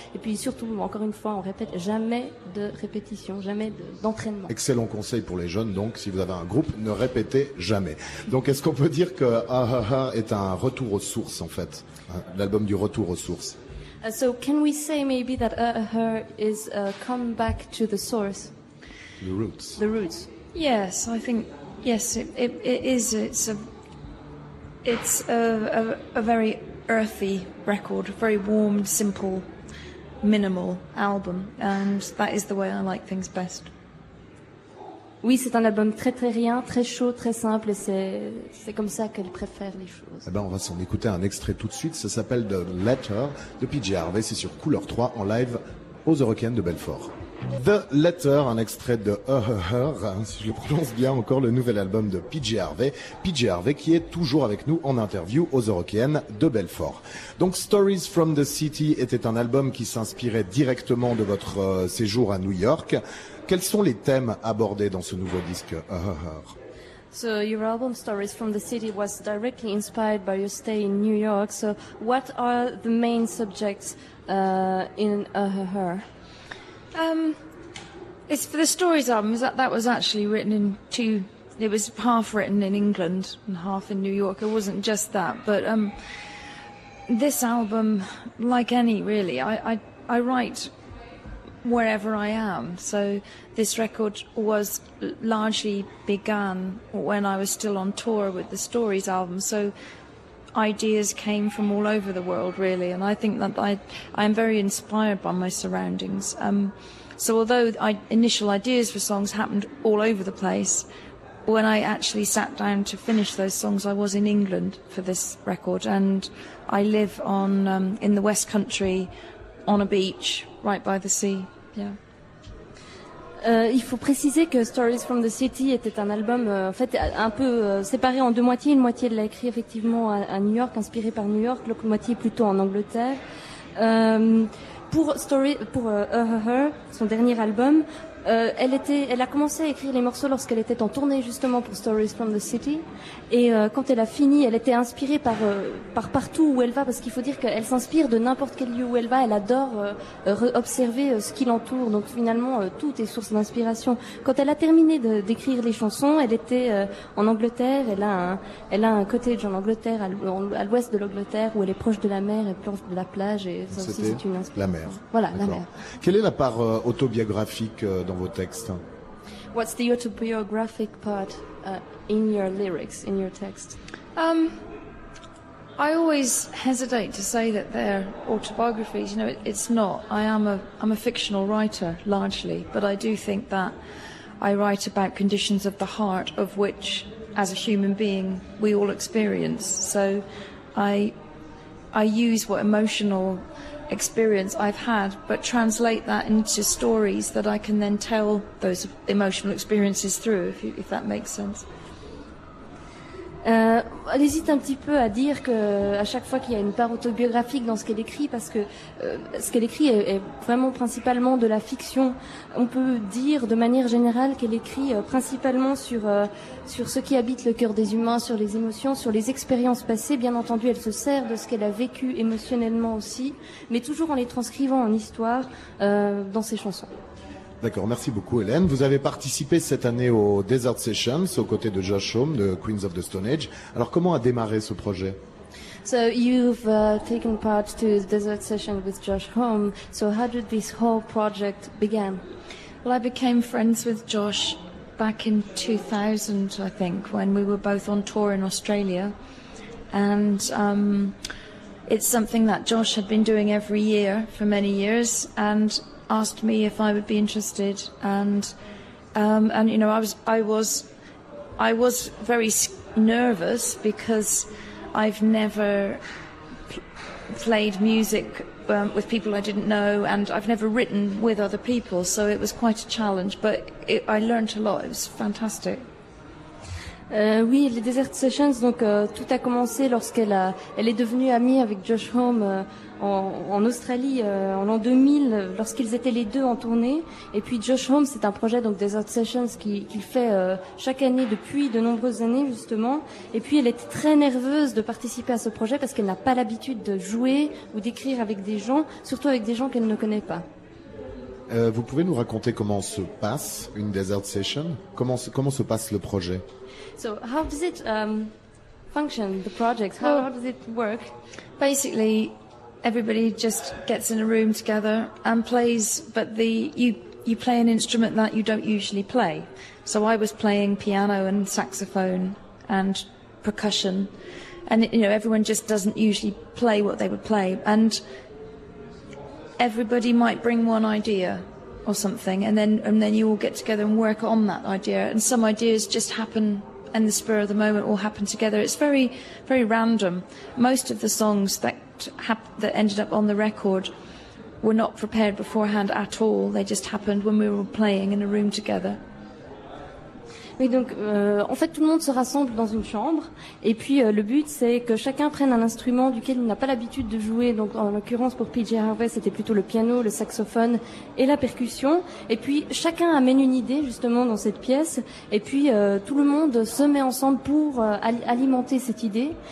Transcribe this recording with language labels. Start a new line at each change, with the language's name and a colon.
French: Et puis surtout, encore une fois, on répète jamais de répétition, jamais d'entraînement. Excellent conseil pour les jeunes, donc, si vous avez un groupe, ne répétez jamais. Donc, est-ce qu'on peut dire que Ah Ah Ah est un retour aux sources, en fait, l'album du retour aux sources?
English: So can we say maybe that Her is come back to the source? The roots. The roots. Yes, I think yes, it is. It's a very earthy record, a very warm, simple, minimal album, and that is the way I like things best.
French: Oui, c'est un album très très rien, très chaud, très simple, et c'est comme ça qu'elle préfère les choses. Eh ben, on va s'en écouter un extrait tout de suite. Ça s'appelle The Letter de PJ Harvey. C'est sur Couleur 3 en live aux Eurocaines de Belfort. The Letter, un extrait de Her, si je le prononce bien encore, le nouvel album de PJ Harvey. PJ Harvey qui est toujours avec nous en interview aux Eurocaines de Belfort. Donc Stories from the City était un album qui s'inspirait directement de votre séjour à New York. Quels sont les thèmes abordés dans ce nouveau disque Her?
English: So your album Stories from the City was directly inspired by your stay in New York. So what are the main subjects in Her? It's for the Stories album. That was actually written in two. It was half written in England and half in New York. It wasn't just that, but this album, like any really, I write wherever I am. So this record was largely began when I was still on tour with the Stories album. So ideas came from all over the world, really, and I think that I'm very inspired by my surroundings. So although initial ideas for songs happened all over the place, when I actually sat down to finish those songs, I was in England for this record, and I live on in the West Country, on a beach, right by the sea. Yeah.
French: Il faut préciser que Stories from the City était un album en fait un peu séparé en deux moitiés. Une moitié elle l'a écrit effectivement à New York, inspiré par New York, l'autre moitié plutôt en Angleterre. Pour Her, son dernier album, elle a commencé à écrire les morceaux lorsqu'elle était en tournée justement pour Stories from the City, et quand elle a fini, elle était inspirée par partout où elle va, parce qu'il faut dire qu'elle s'inspire de n'importe quel lieu où elle va. Elle adore observer ce qui l'entoure, donc finalement tout est source d'inspiration. Quand elle a terminé d'écrire les chansons, elle était en Angleterre. Elle a un cottage en Angleterre, à l'ouest de l'Angleterre, où elle est proche de la mer et proche de la plage, et ça aussi c'est une inspiration. La mer. Voilà, la mer. Quelle est la part autobiographique dans vos textes?
English: What's the autobiographic part in your lyrics, in your text? I always hesitate to say that they're autobiographies. You know, it's not. I'm a fictional writer largely, but I do think that I write about conditions of the heart, of which, as a human being, we all experience. So, I use what emotional experience I've had, but translate that into stories that I can then tell those emotional experiences through, if that makes sense.
French: Elle hésite un petit peu à dire que à chaque fois qu'il y a une part autobiographique dans ce qu'elle écrit, parce que ce qu'elle écrit est vraiment principalement de la fiction. On peut dire de manière générale qu'elle écrit principalement sur ce qui habite le cœur des humains, sur les émotions, sur les expériences passées. Bien entendu, elle se sert de ce qu'elle a vécu émotionnellement aussi, mais toujours en les transcrivant en histoire dans ses chansons. D'accord, merci beaucoup Hélène. Vous avez participé cette année aux Desert Sessions aux côtés de Josh Homme de Queens of the Stone Age. Alors comment a démarré ce projet?
English: So you've taken part to the Desert Session with Josh Homme. So how did this whole project begin? Well, I became friends with Josh back in 2000, I think, when we were both on tour in Australia. And it's something that Josh had been doing every year for many years, and asked me if I would be interested, and you know, I was very nervous because I've never played music with people I didn't know, and I've never written with other people, so it was quite a challenge, but I learned a lot. It was fantastic.
French: Oui, les Desert Sessions, donc tout a commencé elle est devenue amie avec Josh Homme en Australie en l'an 2000, lorsqu'ils étaient les deux en tournée. Et puis Josh Homme, c'est un projet donc Desert Sessions qu'il fait chaque année depuis de nombreuses années justement. Et puis elle était très nerveuse de participer à ce projet parce qu'elle n'a pas l'habitude de jouer ou d'écrire avec des gens, surtout avec des gens qu'elle ne connaît pas. Vous pouvez nous raconter comment se passe une Desert Session? Comment se passe le projet?
English: So how does it function, the project? How does it work? Basically, everybody just gets in a room together and plays, but you play an instrument that you don't usually play. So I was playing piano and saxophone and percussion, and everyone just doesn't usually play what they would play, and everybody might bring one idea or something, and then you all get together and work on that idea, and some ideas just happen in the spur of the moment, all happen together. It's very, very random. Most of the songs that ended up on the record were not prepared beforehand at all. They just happened when we were playing in a room together.
French: Oui, donc en fait tout le monde se rassemble dans une chambre et puis le but c'est que chacun prenne un instrument duquel il n'a pas l'habitude de jouer. Donc en l'occurrence pour PJ Harvey c'était plutôt le piano, le saxophone et la percussion. Et puis chacun amène une idée justement dans cette pièce et puis tout le monde se met ensemble pour alimenter cette idée.